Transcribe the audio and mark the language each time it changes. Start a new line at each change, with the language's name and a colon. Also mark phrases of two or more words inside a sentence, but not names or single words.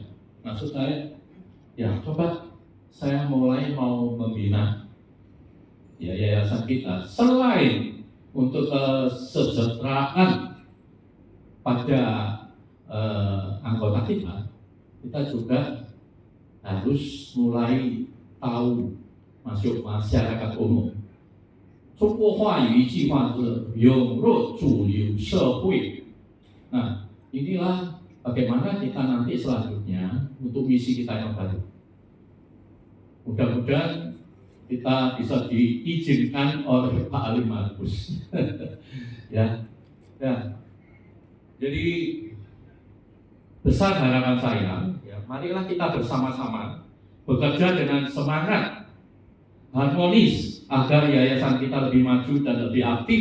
Indonesian: Maksud saya, ya coba saya mulai mau membina ya yayasan kita, selain untuk kesejahteraan pada anggota kita juga harus mulai tahu masuk masyarakat umum.
Chinese: 中国话有一句话是涌入主流社会.
Indonesian: Nah, inilah bagaimana kita nanti selanjutnya untuk misi kita yang baru. Mudah-mudahan kita bisa diizinkan oleh Pak Ali Markus. ya. Jadi besar harapan saya, ya, marilah kita bersama-sama bekerja dengan semangat harmonis agar yayasan kita lebih maju dan lebih aktif.